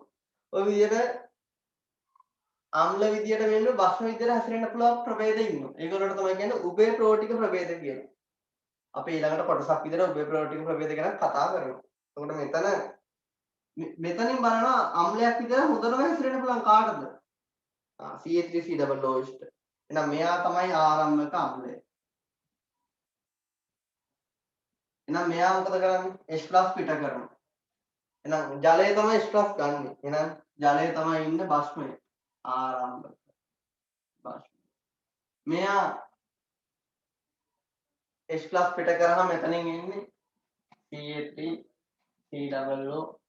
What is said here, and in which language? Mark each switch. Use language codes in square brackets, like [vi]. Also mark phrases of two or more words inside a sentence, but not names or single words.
[si] ඔය විදියට අම්ල විදියට වෙන්න භස්ම විදියට හැසිරෙන්න පුළුවන් ප්‍රභේද ඉන්නවා. ඒගොල්ලන්ට තමයි කියන්නේ උභය ප්‍රෝටික ප්‍රභේද කියලා. අපි ඊළඟට කොටසක් විදියට උභය ප්‍රෝටික ප්‍රභේද ගැන කතා කරමු. එතකොට මෙතනින් බලනවා අම්ලයක් විදියට හොඳටම හැසිරෙන්න පුළුවන් කාටද? CH3COOH. එහෙනම් මෙයා තමයි ආරම්භක අම්ලය. එහෙනම් මෙයා මොකද කරන්නේ? H+ පිට කරනවා. එහෙනම් ජලය තමයි H+ ගන්නෙ. එහෙනම් ජලය තමයි ඉන්න භස්මය. ආරම්භක භස්ම. මෙයා H+ පිට කරාම මෙතනින් එන්නේ CH3COO-.